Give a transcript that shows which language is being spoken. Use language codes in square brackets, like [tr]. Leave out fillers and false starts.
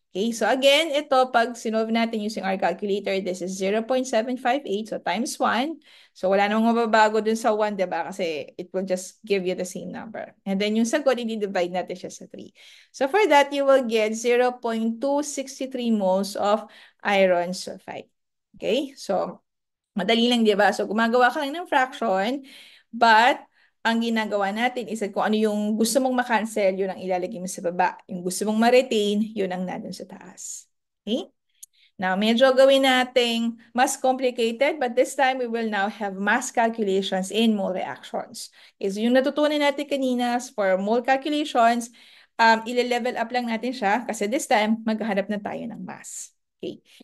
[en] Okay, so again, [tl] ito pag sinolve natin [en] using our calculator, this is 0.758, so times 1. [tl] So wala namang mababago dun sa 1, diba? [en] Kasi it will just give you the same number. And then [tl] yung sagot, i-divide natin siya sa 3. [en] So for that, you will get 0.263 moles of iron sulfide. [tl] Okay? So madali lang, diba? So gumagawa ka lang ng fraction, but ang ginagawa natin is kung ano yung gusto mong makancel, yun ang ilalagay mo sa baba. Yung gusto mong ma-retain, yun ang nandun sa taas. [en] Okay? Now, [tl] medyo gawin nating mas complicated, [en] but this time we will now have mass calculations in mole reactions. [tl] Okay, so yung natutunan natin kanina for mole calculations, ile-level up lang natin siya kasi this time, maghahanap na tayo ng mass. Okay.